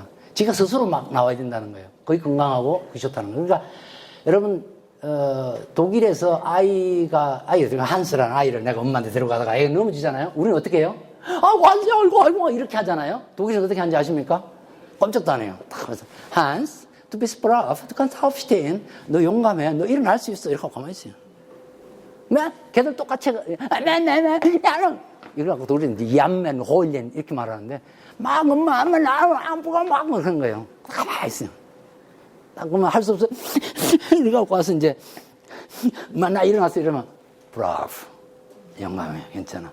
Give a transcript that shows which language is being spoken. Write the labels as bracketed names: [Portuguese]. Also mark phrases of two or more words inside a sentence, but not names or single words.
[Korean] 지가 스스로 막 나와야 된다는 거예요. 거의 건강하고 그게 좋다는 거예요. 그러니까 여러분 독일에서 아이가 한스라는 아이를 내가 엄마한테 데려가다가 애가 넘어지잖아요. 우리는 어떻게 해요? 아이고 이렇게 하잖아요. 독일에서 어떻게 하는지 아십니까? 꼼짝도 안 해요. 딱 하면서 한스, [German] du bist brav, du kannst aufstehen. [Korean] 너 용감해. 너 일어날 수 있어. 이렇게 하고 가만히 있어요. 걔들 똑같이 이래갖고 독일은 얌맨, 홀렌 이렇게 말하는데 막 엄마 안 보고 막 그런 거예요. 가만히 있어요. 딱 그러면 할 수 없어. 이래갖고 와서 이제 나 일어났어 이러면 브라브, 용감해, 괜찮아.